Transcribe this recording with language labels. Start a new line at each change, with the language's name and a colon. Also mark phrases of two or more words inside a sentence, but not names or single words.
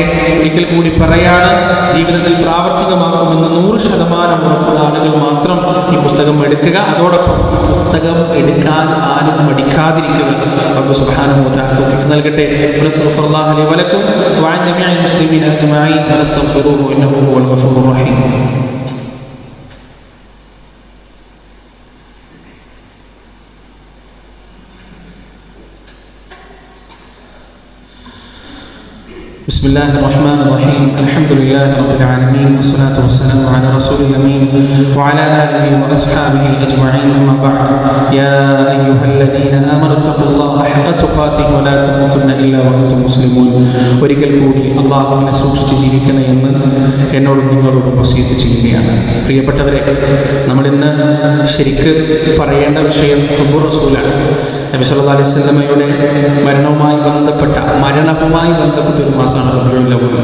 Malayalam: ഒരിക്കൽ കൂടി പറയാണ്, ജീവിതത്തിൽ പ്രാവർത്തികമാക്കുമെന്ന് 100% ഉറപ്പുള്ള ആളുകൾ മാത്രം ഈ പുസ്തകം എടുക്കുക. അതോടൊപ്പം ഈ പുസ്തകം എടുക്കാൻ ആരും മടിക്കാതിരിക്കുക.
Arabic: رب سبحانه وتعالى
Malayalam: തൗഫീഖ് നൽകട്ടെ.
Arabic: ونستغفر الله لي ولكم وعن جميع المسلمين أجمعين ونستغفره إنه هو الغفور الرحيم. بسم الله الرحمن الرحيم. الحمد لله رب العالمين والصلاة والسلام على رسول الأمين وعلى آله وأصحابه أجمعين. أما بعد، يا أيها الذين آمنوا اتقوا الله حق تقاته ولا تموتن إلا وأنتم مسلمون.
Malayalam: ഒരിക്കൽ കൂടി അല്ലാഹുവിനെ സൂക്ഷിച്ച് ജീവിക്കണം എന്ന് എന്നോടും നിങ്ങളോടും വസിയത്ത് ചെയ്യുകയാണ്. പ്രിയപ്പെട്ടവരെ, നമ്മൾ ഇന്ന് ശരിക്ക് പറയേണ്ട വിഷയം
Arabic: حب الرسول.
Malayalam: നബി
Arabic: صلى الله عليه وسلم
Malayalam: മരണവുമായി ബന്ധപ്പെട്ട ഒരു മാസമാണ് റബീഉൽ അവ്വൽ.